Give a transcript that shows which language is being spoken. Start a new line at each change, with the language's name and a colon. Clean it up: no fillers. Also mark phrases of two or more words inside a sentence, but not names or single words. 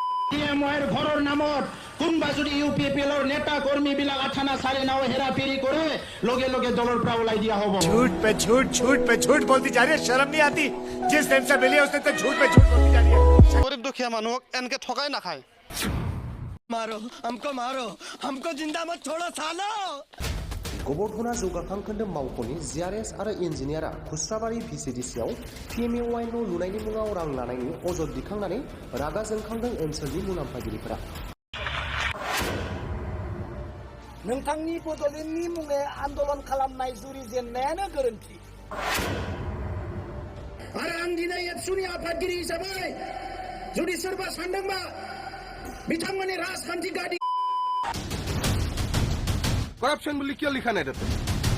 Assamese: পিএমওৰ ঘৰৰ নামত কোনোবা যদি ইউপিপিএলৰ নেতা কৰ্মীবিলাক আঠানা চাৰে নাও হেৰাফেৰি কৰে লগে লগে দলৰ পৰা ওলাই দিয়া হ'ব।
Hindi: झूठ पे झूठ बोलती जा रही है, शर्म नहीं आती? जिस दिन से मिली है उसने तो झूठ पे झूठ बोलती जा रही है। गरीब दुखिया
Assamese: মানুহক এনকে ঠকাই নাখায়।
Hindi: मारो हमको जिंदा मत छोड़ो सालो।
Bodo: गबरधना जौगाखां खोन्दो मावख'नि जिआरएस आरो इन्जिनियारा खुस्राबारि भिसिडिसिआव पिएमएवाइ न' लुनायनि मुङाव रां लानायनि अजद दिखांनानै रागा जोंखांदों ओनसोलनि मुलाम्फागिरिफोरा। नोंथांनि बड'लेण्डनि मुङै आन्दलन खालामनाय जुरिजेननायानो गोरोन्थि। आरो आं दिनै एबसुनि आफादगिरि हिसाबै जुदि सोरबा सानदोंबा बिथांमोननि राजखान्थि गादि
Assamese: करप्शन বুলি কিয় লিখা নাই তাতে?